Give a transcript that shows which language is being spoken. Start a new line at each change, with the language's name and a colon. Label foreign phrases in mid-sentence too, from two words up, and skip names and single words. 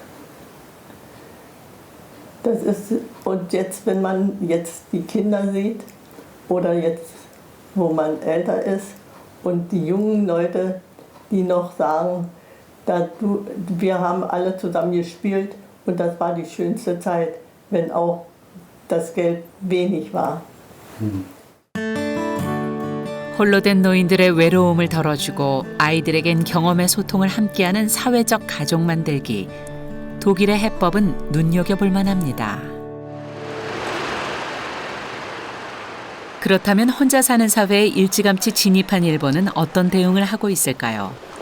German: Das ist, und jetzt, wenn man jetzt die Kinder sieht oder jetzt, wo man älter ist und die jungen Leute, die noch sagen, wir haben alle zusammen gespielt und das war die schönste Zeit, wenn auch das Geld wenig war.
Korean: 홀로 된 노인들의 외로움을 덜어주고 아이들에겐 경험의 소통을 함께하는 사회적 가족 만들기. 독일의 해법은 눈여겨볼 만합니다. 그렇다면 혼자 사는 사회에 일찌감치 진입한 일본은 어떤 대응을 하고 있을까요?